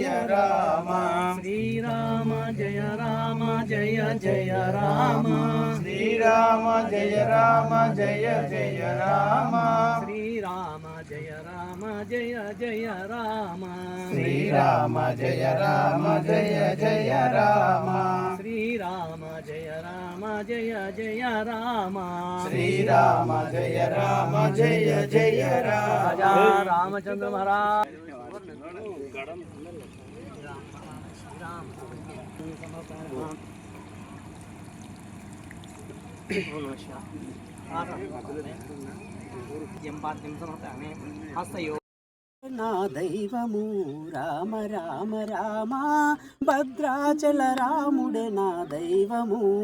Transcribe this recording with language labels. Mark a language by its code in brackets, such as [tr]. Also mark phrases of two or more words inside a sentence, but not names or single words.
[hi] राम श्री राम जय राम जय जय राम श्री राम जय राम जय जय राम श्री राम जय राम जय जय राम श्री राम जय राम जय जय राम श्री राम जय राम जय जय राम श्री राम जय राम जय जय राजा रामचंद्र महाराज [te] నా దైవము రామ రామ రామ భద్రాచల రాముడే నా దైవము